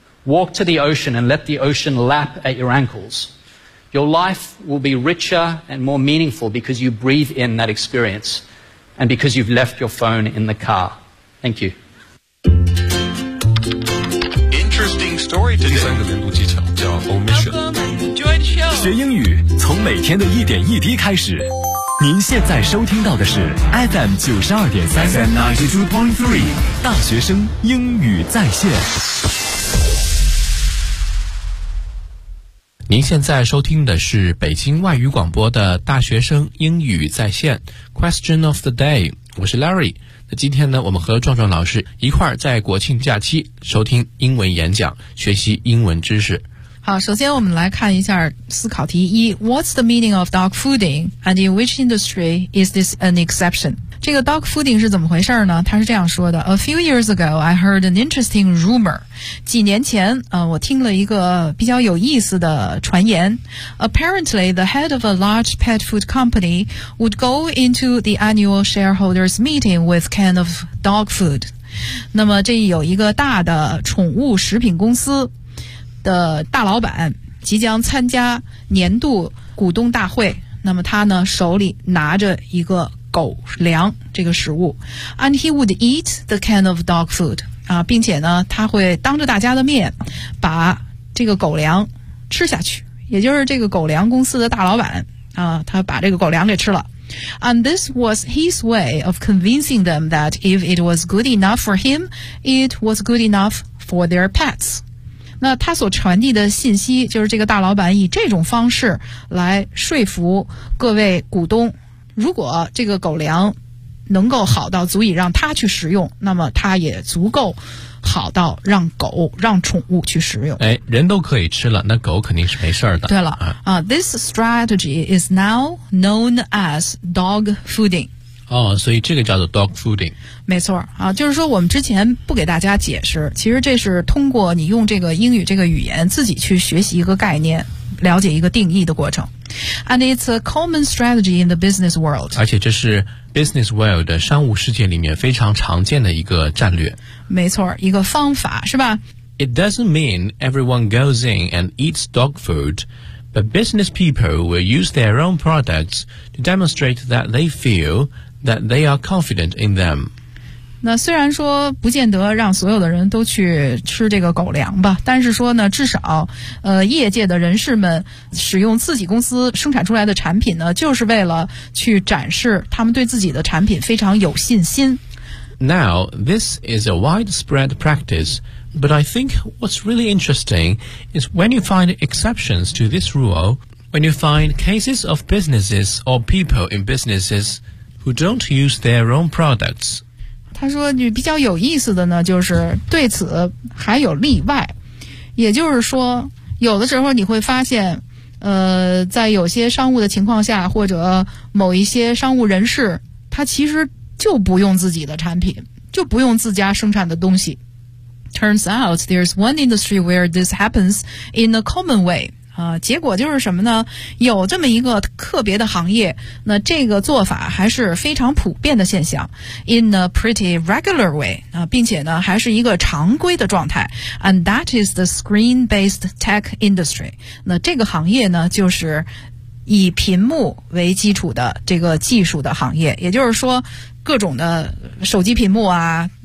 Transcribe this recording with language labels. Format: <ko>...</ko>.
<en>Walk to the ocean and let the ocean lap at your ankles. Your life will be richer and more meaningful because you breathe in that experience and because you've left your phone in the car. Thank you. Interesting. story today.</en> <zh>第三个年度技巧叫 omission.</zh> <en>Enjoy the show.</en> <zh>学英语从每天的一点一滴开始。您现在收听到的是 FM 92.3 FM 92.3 大学生英语在线。您现在收听的是北京外语广播的大学生英语在线 Question of the Day， 我是 Larry。那今天呢，我们和壮壮老师一块儿在国庆假期收听英文演讲，学习英文知识。好，首先我们来看一下思考题一，</zh> <en>What's the meaning of dog fooding and in which industry is this an exception？</en> <zh>这个 dog fooding 是怎么回事呢？他是这样说的</zh> <en>A few years ago, I heard an interesting rumor.</en> <zh>几年前、我听了一个比较有意思的传言。</zh> <en>Apparently, the head of a large pet food company would go into the annual shareholders meeting with a can of dog food.</en> <zh>那么这有一个大的宠物食品公司的大老板即将参加年度股东大会。那么他呢手里拿着一个狗粮这个食物</zh> <en>and he would eat the can of dog food</en> <zh>啊，并且呢他会当着大家的面把这个狗粮吃下去，也就是这个狗粮公司的大老板啊，他把这个狗粮给吃了。</zh> <en>And this was his way of convincing them that if it was good enough for him, it was good enough for their pets.</en> <zh>那他所传递的信息就是这个大老板以这种方式来说服各位股东，如果这个狗粮能够好到足以让它去食用，那么它也足够好到让狗让宠物去食用。哎，人都可以吃了，那狗肯定是没事的。对了啊、</zh> <en>this strategy is now known as dog fooding。</en> <zh>哦，所以这个叫做 dog fooding。没错啊，就是说我们之前不给大家解释，其实这是通过你用这个英语这个语言自己去学习一个概念，了解一个定义的过程。</zh> <en>And it's a common strategy in the business world.</en> <zh>而且这是 business world 的商务世界里面非常常见的一个战略。没错，一个方法是吧？</zh> <en>It doesn't mean everyone goes in and eats dog food, but business people will use their own products to demonstrate that they feel that they are confident in them.</en> <zh>那虽然说不见得让所有的人都去吃这个狗粮吧，但是说呢，至少业界的人士们使用自己公司生产出来的产品呢，就是为了去展示他们对自己的产品非常有信心。</zh> <en>Now, this is a widespread practice, but I think what's really interesting is when you find exceptions to this rule, when you find cases of businesses or people in businesses who don't use their own products.</en> <zh>他说你比较有意思的呢，就是对此还有例外，也就是说有的时候你会发现在有些商务的情况下，或者某一些商务人士他其实就不用自己的产品，就不用自家生产的东西。</zh> <en>Turns out there's one industry where this happens in a common way</en> <zh>结果就是什么呢？有这么一个特别的行业，那这个做法还是非常普遍的现象 ，</zh> <en>in a pretty regular way</en> <zh>并且呢还是一个常规的状态。</zh> <en>And that is the screen-based tech industry。</en> <zh>那这个行业呢，就是以屏幕为基础的这个技术的行业，也就是说，各种的手机屏幕啊。</zh>